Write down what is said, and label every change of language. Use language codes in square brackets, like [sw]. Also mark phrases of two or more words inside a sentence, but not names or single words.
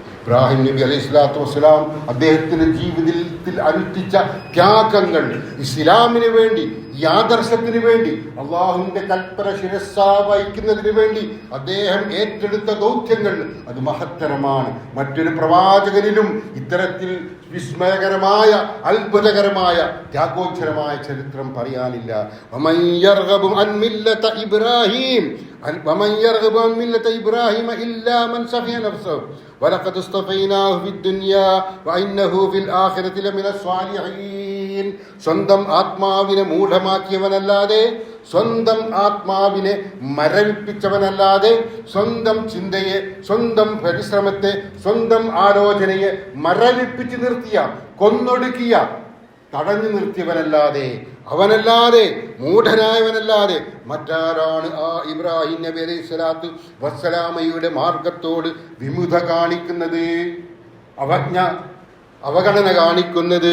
[ml] ഇബ്രാഹിം നബി [ar] عليه الصلاة والسلام [ml] അദ്ദേഹത്തിൻ്റെ ജീവിതത്തിൽ അനുഷ്ഠിച്ച ത്യാഗങ്ങൾ, ഇസ്ലാമിന് വേണ്ടി, ഈ ആദർശത്തിന് വേണ്ടി, അള്ളാഹുവിൻ്റെ കൽപ്പന ശിരസ്സാ വഹിക്കുന്നതിന് വേണ്ടി അദ്ദേഹം ഏറ്റെടുത്ത ദൗത്യങ്ങൾ അത് മഹത്തരമാണ്. മറ്റൊരു പ്രവാചകനിലും ഇത്തരത്തിൽ വിസ്മയകരമായ, അത്ഭുതകരമായ, ത്യാഗോജ്ജലമായ ചരിത്രം പറയാനില്ല. [ar] ولقد اصطفيناه في الدنيا وإنه في الآخرة لمن الصالحين. [ml] സ്വന്തം ആത്മാവിനെ മൂഢമാക്കിയവനല്ലാതെ, സ്വന്തം ആത്മാവിനെ മരവിപ്പിച്ചവനല്ലാതെ, സ്വന്തം ചിന്തയെ, സ്വന്തം പരിശ്രമത്തെ, സ്വന്തം ആലോചനയെ മരവിപ്പിച്ച് നിർത്തിയ, കൊന്നൊടുക്കിയ, തടഞ്ഞു നിർത്തിയവനല്ലാതെ, അവനല്ലാതെ, മൂഢനായവനല്ലാതെ മറ്റാരാണ് ആ ഇബ്രാഹിം നബി [ar] عليه الصلاة والسلام [ml] മാർഗത്തോട് വിമുഖത കാണിക്കുന്നത്, അവഗണന കാണിക്കുന്നത്?